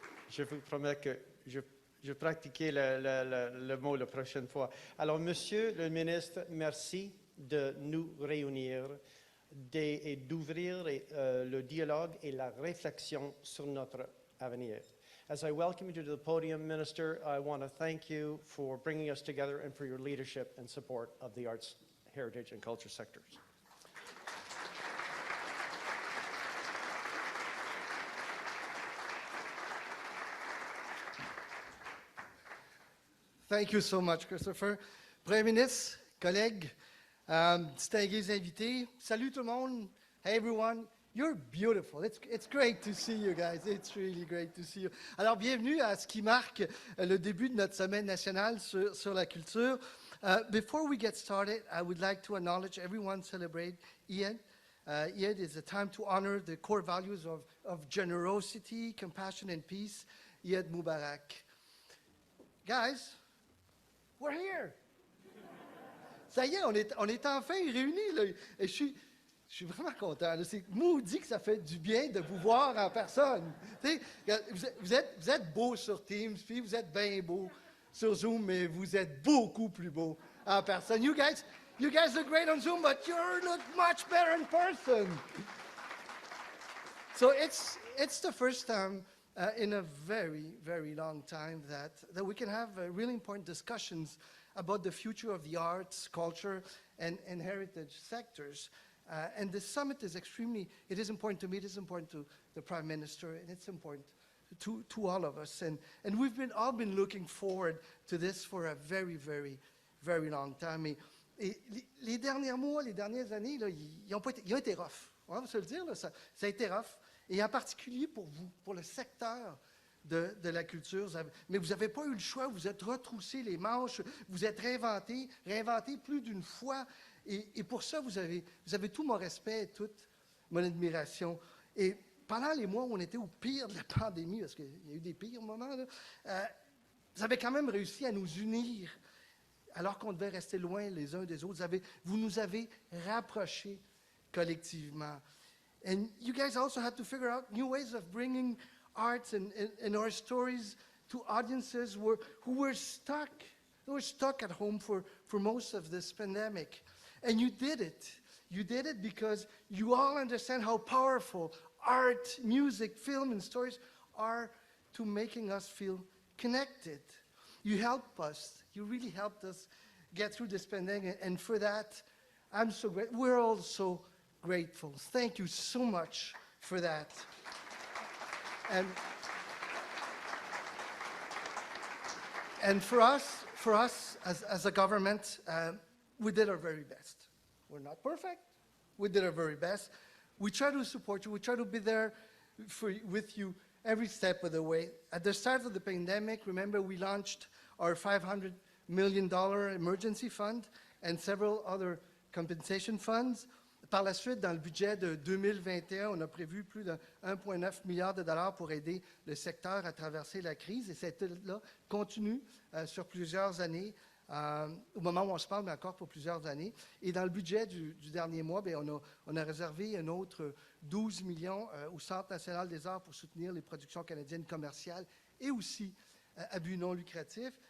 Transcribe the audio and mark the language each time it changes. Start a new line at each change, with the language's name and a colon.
French: Je vous promets que Je vais pratiquer le mot la prochaine fois. Alors, Monsieur le ministre, merci de nous réunir et d'ouvrir le dialogue et la réflexion sur notre avenir.
English: As I welcome you to the podium, Minister, I want to thank you for bringing us together and for your leadership and support of the arts, heritage, and culture sectors. Thank you so much, Christopher.
French: Premier ministre, collègues, distingués invités, salut tout le monde.
English: Hey everyone, you're beautiful. It's great to see you guys. It's really great to see you.
French: Alors, bienvenue à ce qui marque le début de notre semaine nationale sur la culture.
English: Before we get started, I would like to acknowledge everyone celebrate Eid. Eid is a time to honor the core values of generosity, compassion, and peace. Eid Mubarak. Guys, we're here.
French: Ça y est, on est enfin réunis, là. Et je suis vraiment content. Là. C'est maudit que ça fait du bien de vous voir en personne. Vous êtes beaux sur Teams, puis vous êtes bien beaux sur Zoom, mais vous êtes beaucoup plus beaux en personne.
English: You guys look great on Zoom, but you look much better in person. So it's the first time in a very, very long time that we can have really important discussions about the future of the arts, culture, and heritage sectors. And the summit is it is important to me, it is important to the Prime Minister, and it's important to all of us. And we've all been looking forward to this for a very, very, very long time.
French: Et les derniers mois, les dernières années, là, ils ont été rough. On va se le dire, là, ça a été rough. Et en particulier pour vous, pour le secteur de la culture. Mais vous n'avez pas eu le choix, vous êtes retroussé les manches, vous êtes réinventé plus d'une fois. Et pour ça, vous avez tout mon respect et toute mon admiration. Et pendant les mois où on était au pire de la pandémie, parce qu'il y a eu des pires moments, là, vous avez quand même réussi à nous unir, alors qu'on devait rester loin les uns des autres. Vous nous avez rapprochés collectivement.
English: And you guys also had to figure out new ways of bringing arts and our stories to audiences who were stuck. They were stuck at home for most of this pandemic. And you did it. You did it because you all understand how powerful art, music, film, and stories are to making us feel connected. You helped us. You really helped us get through this pandemic. And for that, I'm so grateful. We're all so grateful. Thank you so much for that. And for us as a government, we did our very best. We're not perfect. We did our very best. We try to support you. We try to be there with you every step of the way. At the start of the pandemic, remember, we launched our $500 million emergency fund and several other compensation funds.
French: Par la suite, dans le budget de 2021, on a prévu plus de 1,9 milliard de dollars pour aider le secteur à traverser la crise. Et cette aide-là continue sur plusieurs années, au moment où on se parle, mais encore pour plusieurs années. Et dans le budget du dernier mois, bien, on a réservé un autre 12 millions au Centre national des arts pour soutenir les productions canadiennes commerciales et aussi à but non lucratif.